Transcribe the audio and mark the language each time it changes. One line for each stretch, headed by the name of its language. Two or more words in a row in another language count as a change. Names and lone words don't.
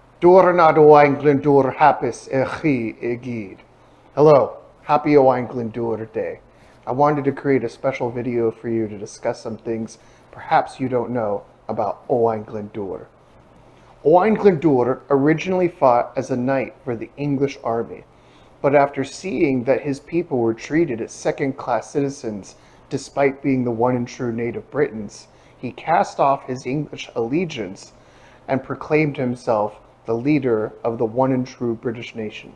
Welsh: Dwrnod Owain Glyndŵr hapus chi I gyd.
English: Hello, happy Owain Glyndŵr Day. I wanted to create a special video for you to discuss some things perhaps you don't know about Owain Glyndŵr. Owain Glyndŵr originally fought as a knight for the English army, but after seeing that his people were treated as second-class citizens despite being the one and true native Britons, he cast off his English allegiance and proclaimed himself the leader of the one and true British nation.